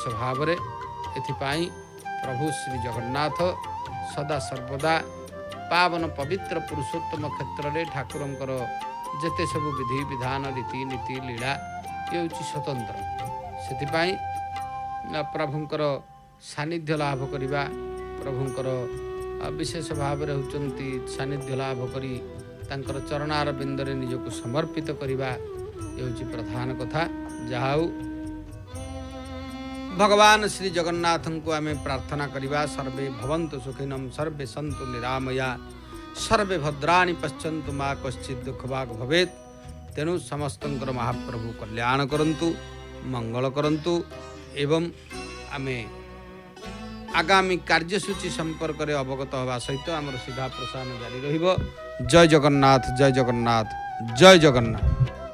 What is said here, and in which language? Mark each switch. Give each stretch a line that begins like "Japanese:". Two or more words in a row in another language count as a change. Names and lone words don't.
Odia: ଭାବ ରେ ଏଥିପାଇଁ ପ୍ରଭୁ ଶ୍ରୀ ଜଗନ୍ନାଥ ସଦା ସର୍ବଦା ପାବନ ପବିତ୍ର ପୁରୁଷୋତ୍ତମ କ୍ଷେତ୍ର ରେ ଠାକୁରଙ୍କର ଯେତେ ସବୁ ବିଧି ବିଧାନ ରୀତି ନୀତି ଲୀଳା ଯେ ହେଉଛି ସ୍ୱତନ୍ତ୍ର ସେଥିପାଇଁ ପ୍ରଭୁଙ୍କର ସାନ୍ନିଧ୍ୟ ଲାଭ କରିବା ପ୍ରଭୁଙ୍କର ବିଶେଷ ଭାବ ରେ ହେଉଛନ୍ତି ସାନ୍ନିଧ୍ୟ ଲାଭ କରି ତାଙ୍କର ଚରଣାର ବିନ୍ଦରେ ନିଜକୁ ସମର୍ପିତ କରିବା ଯେ ହେଉଛି ପ୍ରଧାନ କଥା ଯାହାଉ ଭଗବାନ ଶ୍ରୀ ଜଗନ୍ନାଥ କୁ ଆମେ ପ୍ରାର୍ଥନା କରିବା
Sanskrit: सर्वे भवन्तु सुखिनम सर्वे सन्तु निरामया सर्वे भद्राणि पश्यन्तु मा कश्चित् दुःखभाग् भवेत्
Odia: ତେଣୁ ସମସ୍ତଙ୍କର ମହାପ୍ରଭୁ କଲ୍ୟାଣ କରନ୍ତୁ ମଙ୍ଗଳ କରନ୍ତୁ ଏବଂ ଆମେ ଆଗାମୀ କାର୍ଯ୍ୟସୂଚୀ ସମ୍ପର୍କ ରେ ଅବଗତ ହେବା ସହିତ ଆମର ସିଧା ପ୍ରସାରଣ ଜାରି ରହିବ। जय जगन्नाथ जय जगन्नाथ जय जगन्नाथ।